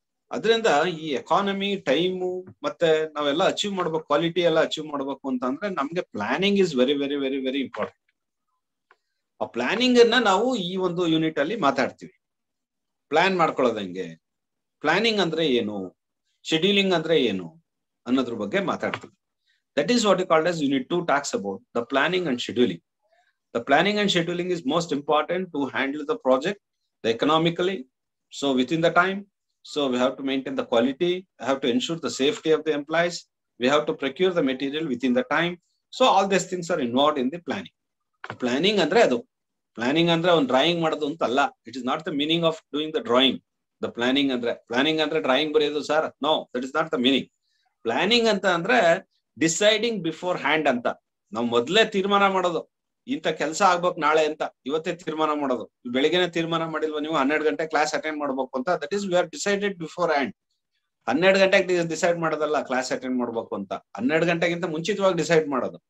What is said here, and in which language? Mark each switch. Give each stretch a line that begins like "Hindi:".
Kannada: ಅದರಿಂದ ಈ economy time ಮತ್ತೆ ನಾವೆಲ್ಲ ಅಚೀವ್ ಮಾಡ್ಬೇಕು, ಕ್ವಾಲಿಟಿ ಎಲ್ಲ ಅಚೀವ್ ಮಾಡ್ಬೇಕು ಅಂತಂದ್ರೆ ನಮ್ಗೆ
English: Planning is very very very very important.
Kannada: ಆ ಪ್ಲಾನಿಂಗ್ ಅನ್ನ ನಾವು ಈ ಒಂದು ಯೂನಿಟ್ ಅಲ್ಲಿ ಮಾತಾಡ್ತೀವಿ. ಪ್ಲಾನ್ ಮಾಡ್ಕೊಳ್ಳೋದು ಹೆಂಗೆ, ಪ್ಲಾನಿಂಗ್ ಅಂದ್ರೆ ಏನು, ಶೆಡ್ಯೂಲಿಂಗ್ ಅಂದ್ರೆ ಏನು ಅನ್ನೋದ್ರ ಬಗ್ಗೆ ಮಾತಾಡ್ತೀವಿ.
English: That is what you called as unit 2 talks about the planning and scheduling. The planning and scheduling is most important to handle the project economically, so within the time. So we have to maintain the quality, we have to ensure the safety of the employees, we have to procure the material within the time. So all these things are involved in the planning. Planning
Kannada: andre adu.
English: Planning andre on drawing
Kannada: ಮಾಡೋದು ಅಂತ ಅಲ್ಲ.
English: It is not the meaning of doing the drawing. The planning andre drawing
Kannada: ಬರೆಯೋದು
English: sir. No, that is not the meaning.
Kannada: Planning ಅಂತ ಅಂದ್ರೆ
English: deciding before hand
Kannada: ಅಂತ. ನಾವು ಮೊದಲೇ ತೀರ್ಮಾನ ಮಾಡೋದು ಇಂಥ ಕೆಲಸ ಆಗ್ಬೇಕು ನಾಳೆ ಅಂತ ಇವತ್ತೇ ತೀರ್ಮಾನ ಮಾಡೋದು. ಬೆಳಿಗ್ಗೆನೆ ತೀರ್ಮಾನ ಮಾಡಿಲ್ವ ನೀವು 12 ಗಂಟೆ ಕ್ಲಾಸ್ ಅಟೆಂಡ್ ಮಾಡ್ಬೇಕು ಅಂತ.
English: That is we are decided before hand.
Kannada: 12 ಗಂಟೆಗೆ ಡಿಸೈಡ್ ಮಾಡೋದಲ್ಲ ಕ್ಲಾಸ್ ಅಟೆಂಡ್ ಮಾಡ್ಬೇಕು ಅಂತ. 12 ಗಂಟೆಗಿಂತ ಮುಂಚಿತವಾಗಿ ಡಿಸೈಡ್ ಮಾಡೋದು.